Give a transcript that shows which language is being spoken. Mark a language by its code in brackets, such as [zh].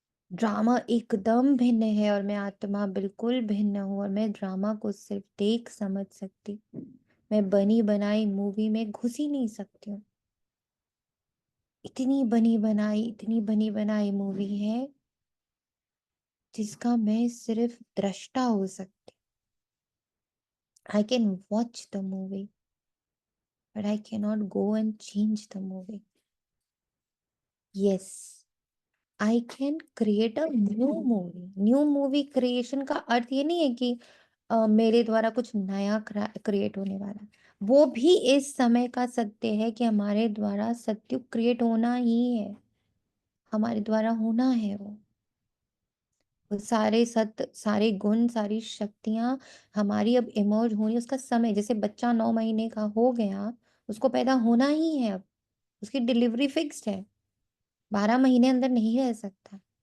[hi] Drama एकदम भिन्न है और मैं आत्मा बिल्कुल भिन्न हूँ, और मैं ड्रामा को सिर्फ देख समझ सकती, मैं बनी बनाई मूवी में घुस ही नहीं सकती हूँ। इतनी बनी बनाई मूवी है जिसका मैं सिर्फ दृष्टा हो सकती। [en] I can watch the movie, but I cannot go and change the movie. Yes, I can create a new movie. [hi] New movie creation का अर्थ ये नहीं है कि मेरे द्वारा कुछ नया क्रिएट होने वाला है। वो भी इस समय का सत्य है कि हमारे द्वारा सत्युग क्रिएट होना ही है, हमारे द्वारा होना है वो सारे सत्य, सारे गुण, सारी शक्तियां हमारी अब इमर्ज होनी, उसका समय, जैसे बच्चा 9 महीने का हो गया, उसको पैदा होना ही है अब, उसकी डिलीवरी फिक्स्ड है, 12 महीने अंदर नहीं रह सकता।